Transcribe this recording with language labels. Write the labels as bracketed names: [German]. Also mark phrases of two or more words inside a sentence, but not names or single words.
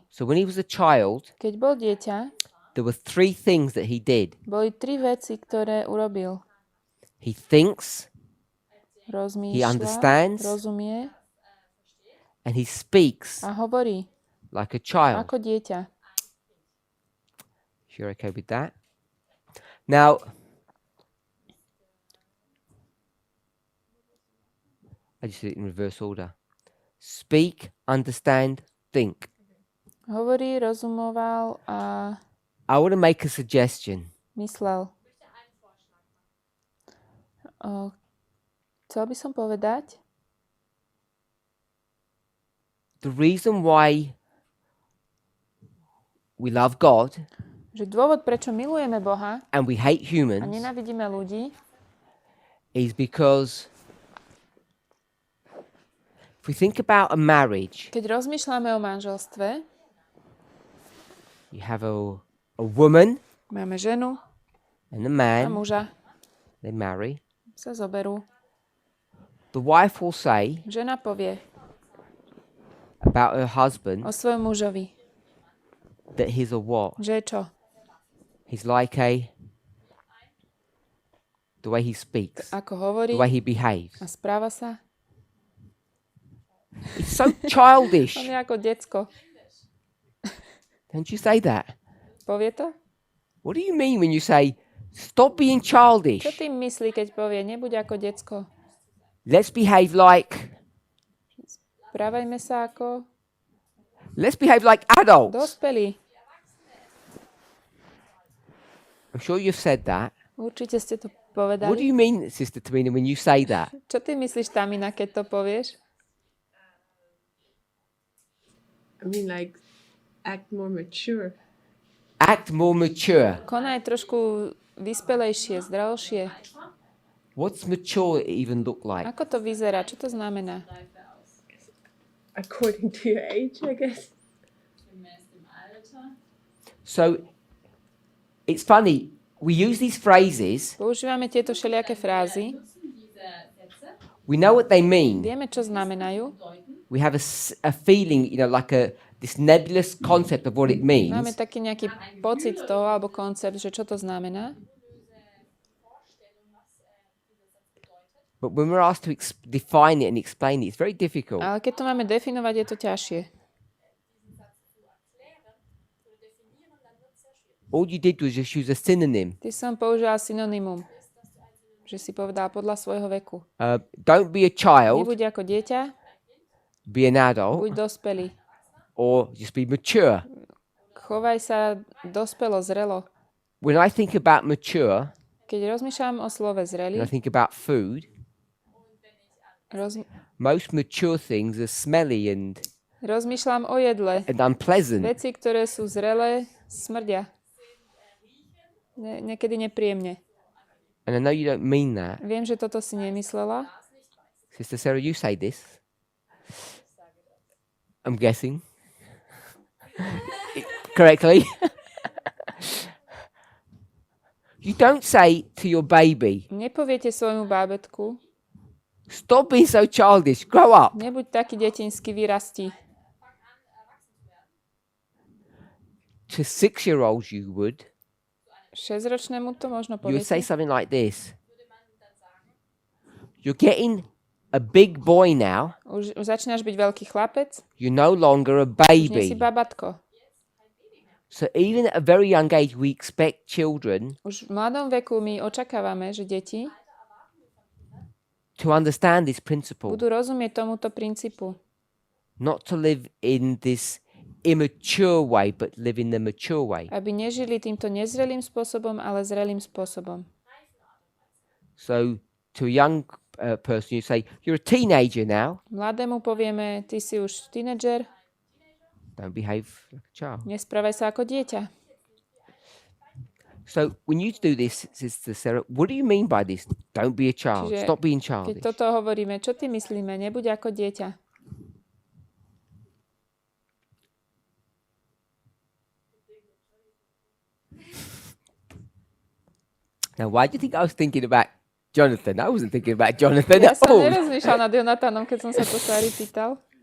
[English] So when he was a child, [Slovak] Keď bol dieťa, [English] there were three things that he did. [Slovak] boli 3 veci, ktoré urobil. [English] He thinks, He [Slovak] Rozmýšľa, [English] understands. [Slovak] rozumie [English] and he speaks [Slovak] a hovorí [English] like a child. [Slovak] ako dieťa. [English] If you're okay with that. Now, I just did it in reverse order. Speak, understand, think. [Slovak] Hovorí, rozumoval a [English] I want to make a suggestion. [Slovak] myslel. Chcel by som povedať, [English] The reason why we love God [Slovak] že dôvod, prečo milujeme Boha [English] and we hate [Slovak] a [English] humans [Slovak] nenávidíme ľudí, [English] is because if we think about a marriage, [Slovak] keď rozmýšľame o manželstve, [English] you have a woman [Slovak] máme ženu [English] and a [Slovak] a [English] man, [Slovak] muža, [English] they marry. [Slovak] sa zoberú. [English] The wife will say [Slovak] Žena povie [English] about her husband [Slovak] o svojom mužovi, [English] that he's a what? [Slovak] že je čo? [English] He's like the way he speaks, [Slovak] Ako hovorí [English] the way he behaves. [Slovak] a správa sa. [English] It's so childish. [Slovak] On je ako decko. [English] Don't you say that? [Slovak] Povie to? [English] What do you mean when you say, stop being [Slovak] Čo [English] childish? [Slovak] tým myslí, keď povie, nebuď ako decko? [English] Let's behave like adults. [Slovak] Dospelí. [English] I'm sure you've said that. [Slovak] Určite ste to [English] What do [Slovak] povedali. [English] you mean, Sister Tamina, when you say that? [Slovak] Čo ty myslíš, Tamina, keď to povieš? [English] I mean, like, act more mature. Act more mature. [Slovak] Konaj trošku vyspelejšie, zrelšie. [English] What's mature even look like? [Slovak] Ako to vyzerá? Čo to znamená? [English] According to your age, I guess. [German] gemäß dem Alter. [English] So, it's funny. We use these phrases. [Slovak] Používame tieto všelijaké frázy. [German] Nutzen diese Sätze, [English] We know what they mean. [Slovak] Vieme, čo znamenajú. [German] deuten, [English] We have a feeling, like this nebulous concept of what it means. [Slovak] Máme taký nejaký pocit toho, alebo koncept, že čo to znamená. [English] But when we're asked to define it and explain it, it's very difficult. [Slovak] Ale keď to máme definovať, je to ťažšie. [English] All you did was just use a synonym. [Slovak] Ty som použila synonymum, že si povedal podľa svojho veku. [English] Don't be a child, [Slovak] Nebuď ako dieťa, [English] be an adult, [Slovak] buď dospelý. [English] or just be mature. [Slovak] Chovaj sa dospelo, zrelo. [English] when I think about mature, [Slovak] Keď rozmýšľam o slove [English] and [Slovak] zrelý, [English] I think about food, most mature things are smelly and [Slovak] rozmýšľam o jedle. [English] unpleasant. [Slovak] Veci, ktoré sú zrelé, smrdia. Niekedy nepríjemne. [English] And I know you don't mean that. [Slovak] Viem, že toto si nemyslela. [English] Sister Sarah, you say this. I'm guessing. Correctly. You don't say to your baby, [Slovak] Nepoviete svojmu bábätku, [English] stop being so childish, grow up. [Slovak] nebuď taký detinský, vyrastí. [English] To 6-year-olds you would. [Slovak] 6-ročnému to možno [English] You would say [Slovak] poviete. [English] something like this. You're getting a big boy now. [Slovak] Už začínaš byť veľký chlapec, [English] You're no longer a [Slovak] už nie si [English] baby. [Slovak] babatko. [English] So even at a very young age, we expect children [Slovak] Už v mladom veku my očakávame, že deti [English] to understand this principle, [Slovak] budú rozumieť tomuto princípu. [English] not to live in this immature way, but live in the mature way. [Slovak] Aby nežili týmto nezrelým spôsobom, ale zrelým spôsobom. [English] So to a young person, you say, you're a teenager now. [Slovak] Mladému povieme, ty si už tínedžer, [English] Don't behave like a child. [Slovak] nesprávaj sa ako dieťa. [English] So when you do this, Sister Sarah, what do you mean by this? Don't be a child. [Slovak] Čiže [English] Stop being [Slovak] Keď [English] childish. [Slovak] toto hovoríme, čo ty myslíme? Nebuď ako dieťa. [English] Now, why do you think I was thinking about Jonathan? I wasn't thinking about Jonathan [Slovak] Ja [English] at [Slovak] som [English] all. [Slovak] nerozmýšľal nad Jonatanom, keď som sa to Sari pýtal.